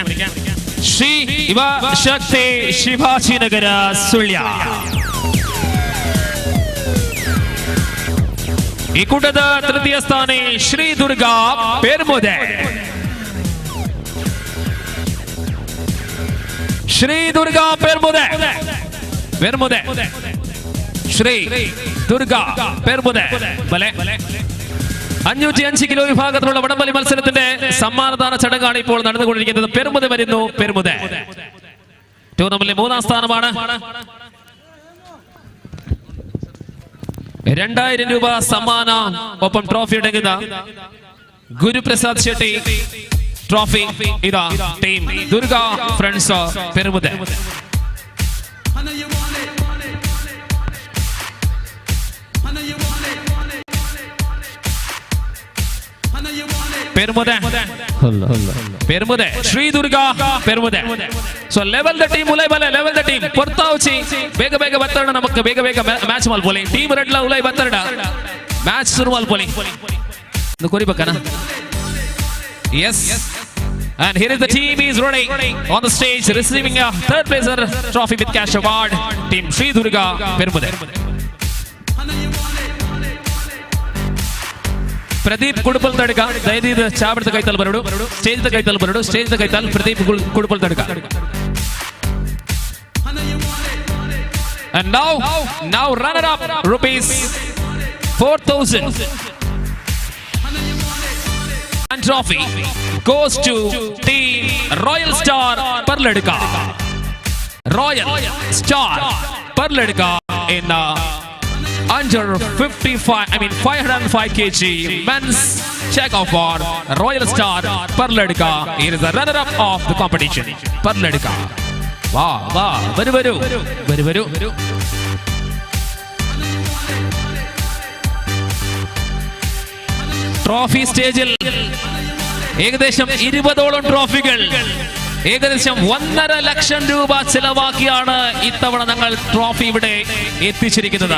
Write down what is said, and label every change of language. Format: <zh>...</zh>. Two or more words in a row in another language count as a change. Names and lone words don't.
<kn>ಶ್ರೀ ಯುವ ಶಕ್ತಿ ಶಿವಾಜಿನಗರ ಸುಳ್ಯ ಈ ಕೂಟದ ತೃತೀಯ ಸ್ಥಾನಿ ಶ್ರೀ ದುರ್ಗಾ ಪೆರ್ಮುದೆ.</kn> <ml>ಶ್ರೀ ದುರ್ಗಾ ಪೆರ್ಮುದೆ ಶ್ರೀ ದುർഗാ പെർമുദെ ബലെ 505 കിലോ വിഭാഗത്തിലുള്ള വടംവലി മത്സരത്തിന്റെ സമ്മാനദാന ചടങ്ങാണ് ഇപ്പോൾ നടന്നുകൊണ്ടിരിക്കുന്നത്. പെർമുദെ വരുന്നു. പെർമുദെ ടൂർണമെന്റിലെ 3ാം സ്ഥാനമാണ്. 2000 രൂപ സമ്മാന ഒപ്പം ട്രോഫി അടങ്ങുന്ന ഗുരുപ്രസാദ് ഷെട്ടി ട്രോഫി ഇതാ ടീം ദുർഗാ ഫ്രണ്ട്സ് പെർമുദെ.</ml> <tcy>ಪೆರ್ಮುದೆ ಶ್ರೀ ದುರ್ಗಾ ಪೆರ್ಮುದೆ. ಸೊ ಲೆವೆಲ್ ದ ಟೀಮ್ ಉಲೈ ಬಲೆ ಲೆವೆಲ್ ದ ಟೀಮ್ ಪೊರ್ತಾವುಚಿ ಬೇಗ ಬೇಗ ಬತ್ತರಣ ನಮಕ್ಕೆ ಬೇಗ ಬೇಗ ಮ್ಯಾಚ್ ಮಲ್ಪೊಲಿ ಟೀಮ್ ರೆಡ್ಲ ಉಲೈ ಬತ್ತರಣ ಮ್ಯಾಚ್ ಶುರು ಮಲ್ಪೊಲಿ ಕೊರಿಬೇಕನ.</tcy> <en>ಎಸ್ and here is the team is ready on the stage receiving a third placer trophy with cash award. Team Sri Durga Permude.</en> <tcy>ಪ್ರದೀಪ್ ಕುಡುಪಲ್ ತಡಕ ದಯವಿಟ್ಟು ಚಾಬಡದ ಕೈತಲ್ ಬರಡು ಸ್ಟೇಜ್ ದ ಕೈತಲ್ ಬರಡು ಸ್ಟೇಜ್ ದ ಕೈತಲ್ ಪ್ರದೀಪ್ ಕುಡುಪಲ್ ತಡಕ.</tcy> <en>And now runner up rupees 4,000 and trophy goes to team Royal Star Parladka. Royal Star Parladka in under 505 kg men's check off for Royal Star Parladka. He is the runner up of the competition. Parladka. Wow. Varu.</en> <ml>ട്രോഫി സ്റ്റേജിൽ ഏകദേശം 20ഓളം ട്രോഫികൾ ഏകദേശം 1.5 ലക്ഷം രൂപ ചെലവാക്കിയാണ് ഇത്തവണ ഞങ്ങൾ ട്രോഫി ഇവിടെ എത്തിച്ചിരിക്കുന്നത്.</ml>